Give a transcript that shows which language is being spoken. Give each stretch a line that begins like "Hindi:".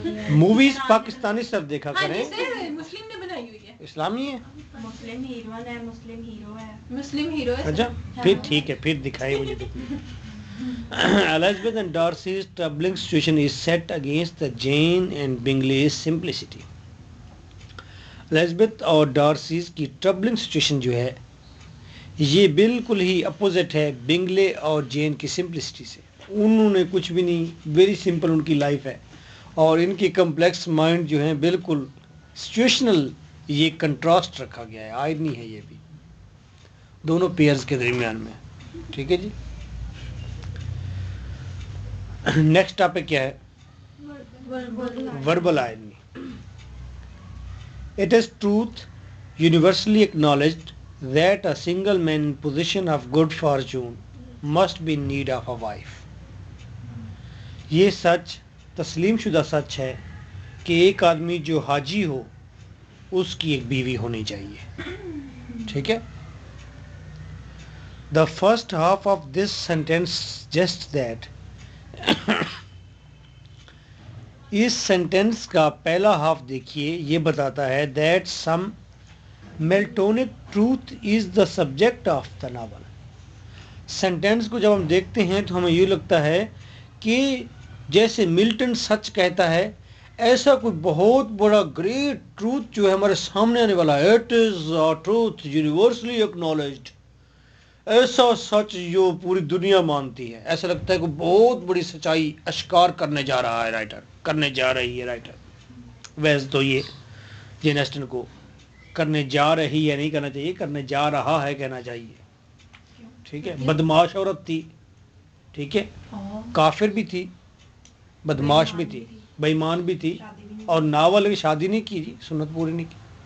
Urdu: Movies Pakistani سب دیکھا کریں, مسلم نے بنائی ہوئی ہے. اسلامی ہے. مسلم ہیروئن ہے, مسلم ہیرو ہے. مسلم ہیرو ہے. اچھا, پھر ٹھیک ہے, پھر دکھائیے مجھے.
English: Elizabeth and Darcy's troubling situation is set against the Jane and Bingley's simplicity.
Urdu: Elizabeth اور ڈارسیز کی ٹربلنگ سچویشن جو ہے یہ بالکل ہی اپوزٹ ہے بنگلے اور جین کی سمپلسٹی سے. انہوں نے کچھ بھی نہیں,
English: very simple
Urdu: ان کی لائف ہے, اور ان کی کمپلیکس مائنڈ جو ہیں بالکل سچویشنل, یہ کنٹراسٹ رکھا گیا ہے. آئرنی ہے یہ بھی دونوں پیئرز کے درمیان میں. ٹھیک ہے جی. نیکسٹ ٹاپک کیا ہے؟ verbal irony.
English: It is truth universally acknowledged that a single man in position of good fortune must be in need of a wife.
Urdu: یہ سچ تسلیم شدہ سچ ہے کہ ایک آدمی جو حاجی ہو اس کی ایک بیوی ہونی چاہیے. ٹھیک ہے.
English: The first half of this sentence suggests that
Urdu: اس sentence کا پہلا ہاف دیکھیے یہ بتاتا ہے
English: that some Miltonic truth is the subject of the novel.
Urdu: Sentence کو جب ہم دیکھتے ہیں تو ہمیں یہ لگتا ہے کہ جیسے ملٹن سچ کہتا ہے ایسا کوئی بہت بڑا گریٹ ٹروتھ جو ہے ہمارے سامنے آنے والا ہے.
English: It is a truth universally acknowledged.
Urdu: ایسا سچ جو پوری دنیا مانتی ہے. ایسا لگتا ہے کہ بہت بڑی سچائی اشکار کرنے جا رہا ہے رائٹر، کرنے جا رہی ہے رائٹر. ویسے تو یہ جین ایسٹن کو کرنے جا رہی ہے نہیں کہنا چاہیے، کرنے جا رہا ہے کہنا چاہیے. ٹھیک ہے. بدمعاش عورت تھی، ٹھیک ہے، کافر بھی تھی، بدمعاش بھی تھی، بے ایمان بھی تھی، اور ناول کی شادی نہیں کی جی، سنت پوری نہیں کی.